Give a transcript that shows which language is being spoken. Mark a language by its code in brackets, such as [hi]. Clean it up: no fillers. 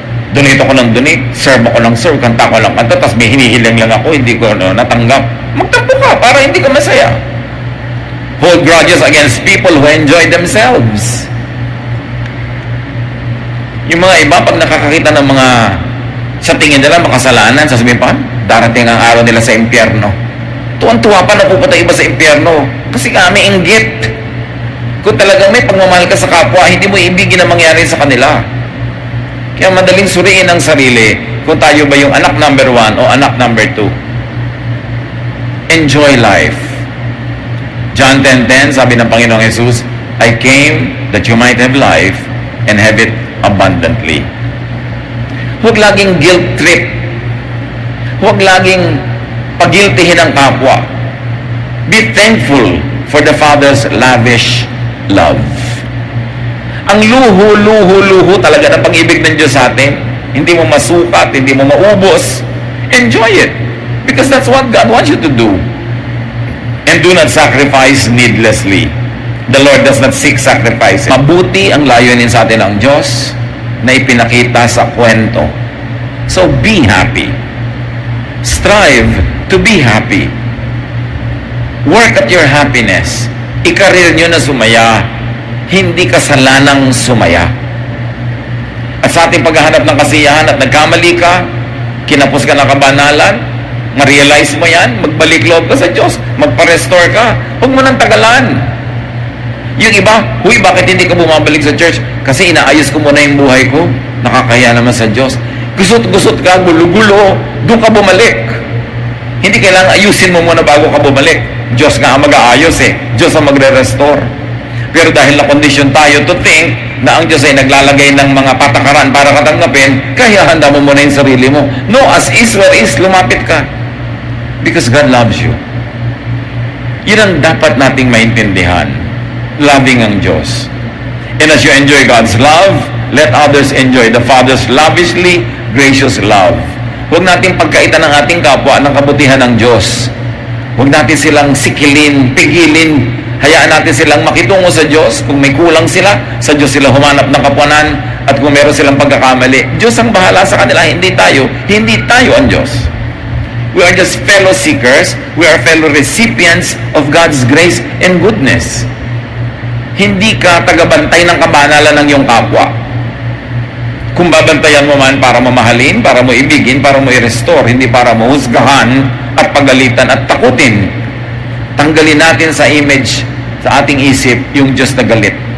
[tl] Donate ako ng donate, serve ako ng serve, kanta ko lang kanta, tapos may hinihiling lang ako, hindi ko natanggap. Magtampo ka para hindi ka masaya. [en] Hold grudges against people who enjoy themselves. [tl] Yung mga iba, pag nakakakita ng mga sa tingin nila makasalanan, sasabihin pa, darating ang araw nila sa impyerno. Tuwan-tuwa pa na pupunta iba sa impyerno. Kasi kami inggit. Kung talagang may pagmamahal ka sa kapwa, hindi mo ibigin na mangyari sa kanila. Kaya madaling suriin ang sarili kung tayo ba yung anak number 1 o anak number 2. [en] Enjoy life. John 10:10, [tl] sabi ng Panginoong Jesus, [en] I came that you might have life and have it abundantly. [tl] Huwag laging guilt trip. Huwag laging pagiltihin ang kapwa. [en] Be thankful for the Father's lavish love. [tl] Ang luho talaga ng pag-ibig ng Diyos sa atin. Hindi mo masukat, hindi mo maubos. [en] Enjoy it. Because that's what God wants you to do. And do not sacrifice needlessly. The Lord does not seek sacrifice. [tl] Mabuti ang layunin sa atin ng Diyos na ipinakita sa kwento. [en] So be happy. Strive to be happy. Work at your happiness. [tl] Ikarir nyo na sumaya. Hindi kasalanang sumaya. At sa ating paghahanap ng kasiyahan at nagkamali ka, kinapos ka ng kabanalan, ma-realize mo yan, magbalik loob ka sa Diyos, magpa-restore ka, huwag mo nang tagalan. Yung iba, huy, bakit hindi ka bumabalik sa church? Kasi inaayos ko muna yung buhay ko, nakakaya naman sa Diyos. Gusot-gusot ka, gulo-gulo, doon ka bumalik. Hindi kailangan ayusin mo muna bago ka bumalik. Diyos nga ang mag-aayos Diyos ang magre-restore. Pero dahil na-condition tayo [en] to think [tl] na ang Diyos ay naglalagay ng mga patakaran para katanggapin, kaya handa mo muna yung sarili mo. [en] No, as is where is, [tl] lumapit ka. [en] Because God loves you. [tl] Yun ang dapat nating maintindihan. Loving ang Diyos. [en] And as you enjoy God's love, let others enjoy the Father's lavishly gracious love. [tl] Huwag nating pagkaitan ng ating kapwa ng kabutihan ng Diyos. Huwag natin silang sikilin, pigilin. Hayaan natin silang makitungo sa Diyos. Kung may kulang sila, sa Diyos sila humanap ng kapwanan. At kung meron silang pagkakamali, Diyos ang bahala sa kanila, hindi tayo. Hindi tayo ang Diyos. [en] We are just fellow seekers. We are fellow recipients of God's grace and goodness. [tl] Hindi ka tagabantay ng kabanalan ng iyong kapwa. Kung babantayan mo man para mamahalin, para mo ibigin, para mo i-restore, hindi para mo husgahan at pagalitan at takutin. Tanggalin natin sa image, sa ating isip, yung Diyos na galit.